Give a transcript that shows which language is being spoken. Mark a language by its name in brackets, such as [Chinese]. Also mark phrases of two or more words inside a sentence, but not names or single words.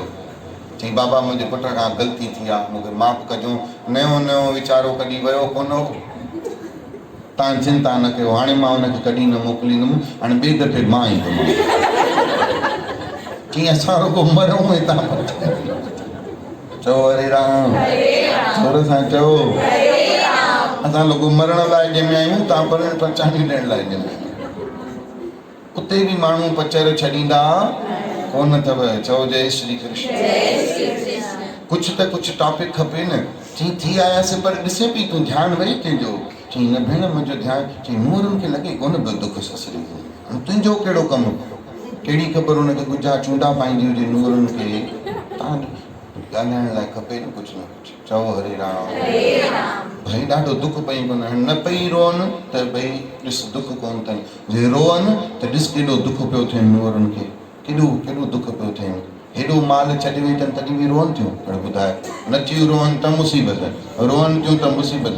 [Sindhi] चई बाबा मुंहिंजे पुट खां ग़लती थी आहे, मूंखे माफ़ कजो। नयो नयो वीचारो कॾहिं वियो कोन हो। तव्हां चिंता न कयो, हाणे मां हुनखे कॾहिं न मोकिलींदुमि, हाणे ॿिए दफ़े मां ईंदुमि। चई असां रुॻो मरूं ऐं तव्हां चओ हरे राम, थोरो सां चओ असां रुॻो मरण लाइ ॼमिया आहियूं, तव्हां परण पचाणी ॾियण लाइ ॼमिया आहियो। उते बि माण्हू पचर छॾींदा कोन अथव। चओ जय श्री कृष्ण। कुछ त कुछ टॉपिक खपे न। चई थी आयासीं पर ॾिसे पई तूं ध्यानु वई तुंहिंजो? चई न भेण मुंहिंजो ध्यानु। चई नूरनि खे लॻे कोन पियो दुख ससरी तुंहिंजो कहिड़ो कमु? कहिड़ी ख़बर हुनखे गुजा चूंडा पाईंदी हुजे नूरनि खे। तव्हां ॻाल्हाइण लाइ खपे न कुझु न कुझु। चओ हरे राम। भई ॾाढो दुख पई कोन न पई रोअनि त भई ॾिस दुख कोन अथनि। जे रोअनि त ॾिस केॾो दुख पियो थियनि नूरनि खे, केॾो दुख पियो थियनि। हेॾो माल छॾे वेठनि तॾहिं बि रोअनि थियूं। पर ॿुधाए नथियूं रोअनि त मुसीबत, रोअनि थियूं त मुसीबत।